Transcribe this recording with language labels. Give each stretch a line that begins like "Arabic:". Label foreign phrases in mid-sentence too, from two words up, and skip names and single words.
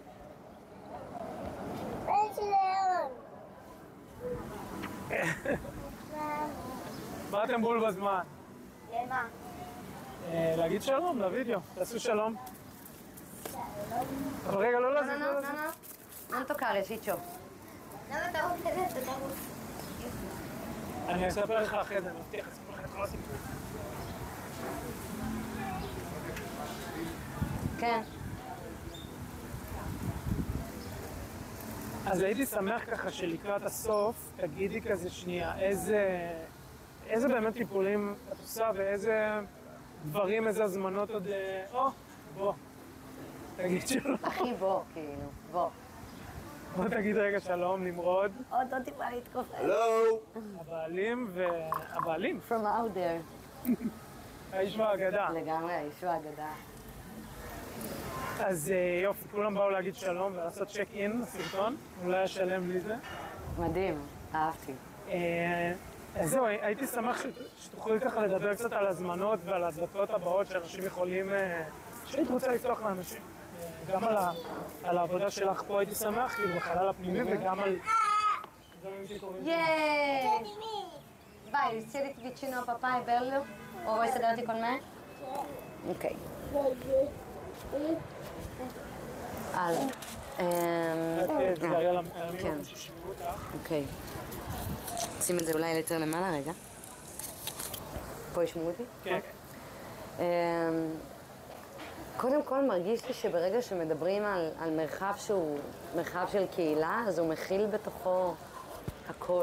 Hebrew: איתי ללאון! באתם בול בזמן. למה? להגיד שלום לוידאו, תעשו שלום. אבל רגע, לא לזה, לא לזה.
Italian: Non toccare, Ciccio.
Hebrew: למה אתה רוצה לזה? אתה רוצה? אני אספר לך אחרי זה, אני מבטיח, אספר לך את כל הסיפור. כן. אז הייתי שמח ככה שלקראת הסוף, תגידי כזה שנייה, איזה באמת טיפולים את עושה ואיזה דברים, איזה הזמנות עוד... בוא, תגיד שלום. אחי, בוא, כאילו, בוא. בוא תגיד רגע שלום, נמרוד. עוד לא טיפה להתכופף. הבעלים,
English: From out there.
Hebrew: האיש והאגדה. לגמרי, האיש והאגדה. אז יופי, כולם באו להגיד שלום ולעשות
English: check in
Hebrew: לסרטון, אולי אשלם לי זה. מדהים, אהבתי. אז זהו, הייתי שמח שתוכלי ככה לדבר קצת על הזמנות ועל הדלתות הבאות שאנשים יכולים, שהיית רוצה לפתוח לאנשים. גם על העבודה שלך פה הייתי שמח, כאילו בחלל הפנימי וגם על דברים שקורים. Yay!
Italian: Vai, siediti vicino a papà e bello? O vuoi sederti con me?
Hebrew: Ok. הלאה. זה היה כן. אוקיי. שים את זה אולי יותר למעלה רגע. פה ישמעו אותי? כן. קודם כל מרגיש לי שברגע שמדברים על מרחב שהוא מרחב של קהילה, אז הוא מכיל בתוכו הכל.